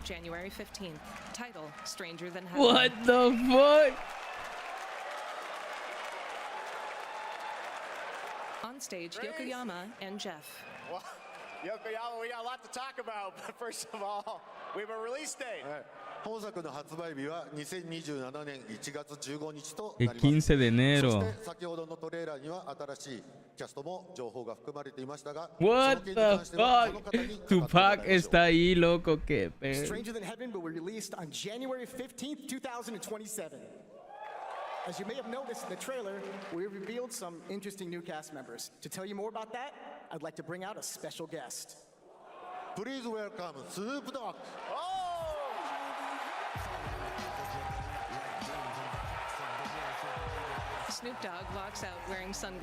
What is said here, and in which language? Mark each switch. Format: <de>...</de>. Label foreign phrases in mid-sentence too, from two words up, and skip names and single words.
<en>January 15th. Title: Stranger Than Heaven. What the fuck? On stage, Yokoyama and Jeff. Well, Yokoyama, we got a lot to talk about, but first of all, we have a release date.</en> <ja>本作の発売日は2027年1月15日となります。</ja> <es>15 de enero.</es> <ja>そして先ほどのトレーラーには新しいキャストも情報が含まれていましたが、</ja> <en>What</en> <ja>その件に</ja> <en>the</en> <ja>関してはこの</ja> <en>fuck?</en> <ja>方に</ja> <es>Tupac está ahí, loco, que pedo.</es> <en>Stranger Than Heaven will be released on January 15th, 2027. As you may have noticed in the trailer, we revealed some interesting new cast members. To tell you more about that, I'd like to bring out a special guest. Please welcome Snoop Dogg. Snoop Dogg walks out wearing sunglasses.</en>